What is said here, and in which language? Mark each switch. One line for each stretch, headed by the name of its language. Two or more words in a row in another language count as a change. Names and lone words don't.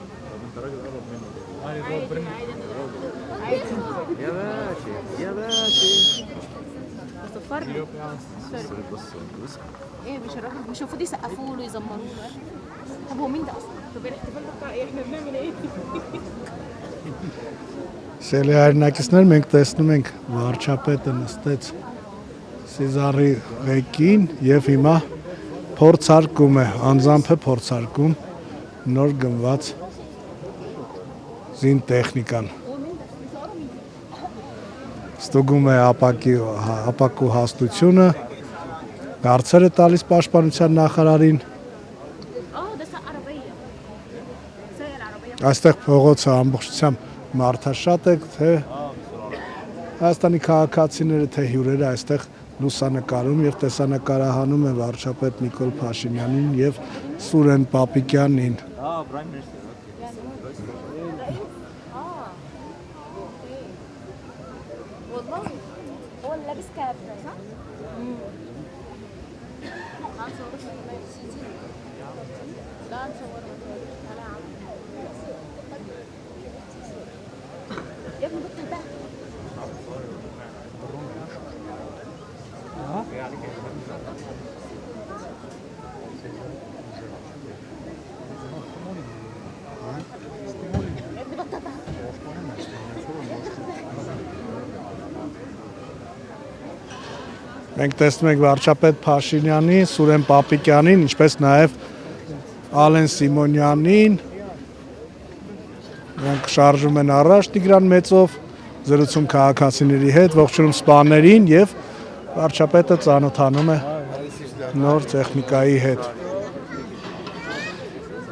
Arabic: طب انت راجل قرب منه عادي عادي يا باشا يا باشا بس الفرق بص بص ايه مش المفروض يسقفوا له يزمروا له طب هو مين ده اصلا؟ طب الاحتفال ده بتاع ايه؟ احنا بنعمل ايه؟
Armenian: Սիրելի հայրենակիցներ, մենք տեսնում ենք վարչապետը նստեց Սիզարի ղեկին եւ հիմա փորձարկում է, անձամբ է փորձարկում նոր գնված զին տեխնիկան։ Ստուգում է ապակու հաստությունը, հարցեր է տալիս պաշտպանության նախարարին։
Arabic: اه ده سق عربيه سايق العربيه
Armenian: Այստեղ փողոցը ամբողջությամբ մարդաշատ է, թե Հայաստանի քաղաքացիները, թե հյուրերը այստեղ լուսանկարում եւ տեսանկարահանում են վարչապետ Նիկոլ Փաշինյանին եւ Սուրեն Պապիկյանին։
English: اه prime minister
Arabic: والله هو اللي لابس كاب ده صح؟ لا نصور انا عم يا ابني بطل بقى يا ابني بطل بقى
Armenian: Մենք տեսնում ենք վարչապետ Փաշինյանի, Սուրեն Պապիկյանին, ինչպես նաեւ Ալեն Սիմոնյանին։ Նրանք շարժում են առաջ Տիգրան Մեծով, զրուցում քաղաքացիների հետ, ողջունում սպաներին եւ վարչապետը ծանոթանում է նոր տեխնիկայի հետ։